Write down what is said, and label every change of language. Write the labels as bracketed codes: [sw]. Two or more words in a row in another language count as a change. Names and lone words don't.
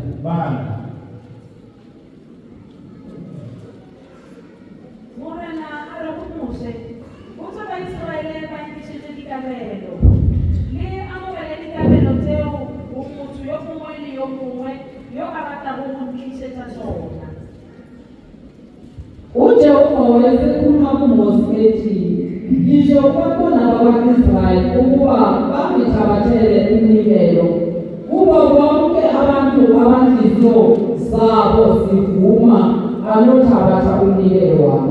[nso] Morena a re go mose o tsa ba Israele ba ntšhitše dikabelo le amogele dikabelo tseo motho yo mongwe le yo mongwe yo a ratago go ntlišetša tsona. [zu] UJehova wayesekhuluma kuMose ethi, ngisho kwakhona bakwa-Israyeli ukuba bangithabathele umnikelo, kubo bonke abantu abanhliziyo zabo zivuma anothabatha umnikelo wami.